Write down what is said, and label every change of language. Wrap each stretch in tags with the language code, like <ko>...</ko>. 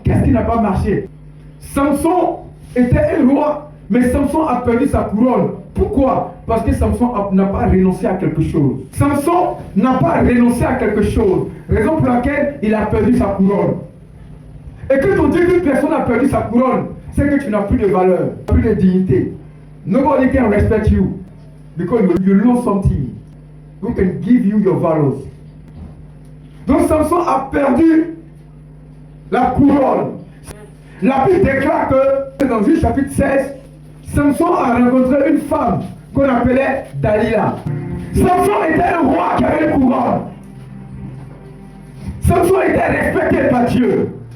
<fr>Qu'est-ce qui n'a pas marché? Samson était un roi, mais Samson a perdu sa couronne. Pourquoi? Parce que Samson n'a pas renoncé à quelque chose. Samson n'a pas renoncé à quelque chose. Raison pour laquelle il a perdu sa couronne. Et quand on dit qu'une personne a perdu sa couronne, c'est que tu n'as plus de valeur, plus de dignité.</fr> <en>Nobody can respect you because you lose something. Who can give you your values.</en> <fr>Donc Samson a perdu la couronne. La Bible déclare que dans Juge chapitre 16, Samson a rencontré une femme qu'on appelait Dalila. Samson était un roi qui avait une couronne. Samson était respecté par Dieu.</fr>